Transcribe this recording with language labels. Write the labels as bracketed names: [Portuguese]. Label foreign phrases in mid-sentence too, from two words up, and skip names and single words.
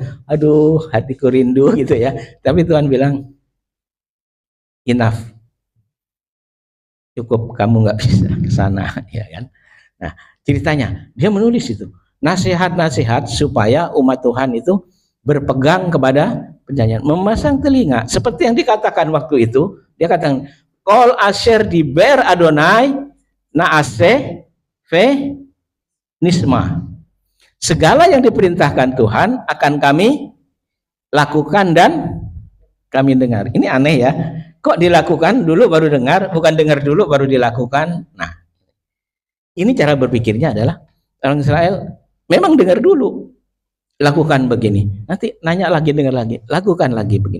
[Indonesian] Aduh, hatiku rindu gitu ya. Tapi Tuhan bilang, enough. Cukup, kamu nggak bisa ke sana, ya kan? Nah, ceritanya dia menulis itu nasihat-nasihat supaya umat Tuhan itu berpegang kepada perjanjian, memasang telinga seperti yang dikatakan waktu itu. Dia katakan, [Hebrew] כל אשר דיבר אדוני נעשה ו נשמע. [Indonesian] Segala yang diperintahkan Tuhan akan kami lakukan dan kami dengar. Ini aneh ya. Kok dilakukan dulu baru dengar, bukan dengar dulu baru dilakukan. Nah, ini cara berpikirnya adalah orang Israel memang dengar dulu, lakukan begini, nanti nanya lagi, dengar lagi, lakukan lagi begini.